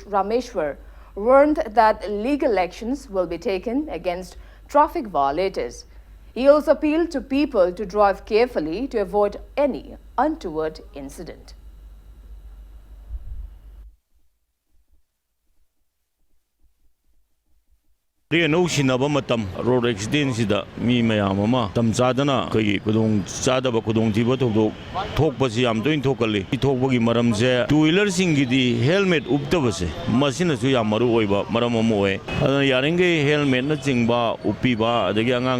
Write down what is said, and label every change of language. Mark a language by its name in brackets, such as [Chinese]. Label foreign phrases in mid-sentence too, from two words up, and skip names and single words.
[English] Rameshwar, warned that legal actions will be taken against traffic violators. He also appealed to people to drive carefully to avoid any untoward incident. [Manipuri] No sinaba matam [English] road accident [Manipuri] sida mi mayam ama tam chadana kai kudong chadaba kudong thiba thok thokpasi yam toin thokali thokbagi maram se [English] two wheeler [Manipuri] singi di helmet uptabase masina su yam maru oiba maram amoe adana yaringe helmet na chingba upiba adagi angang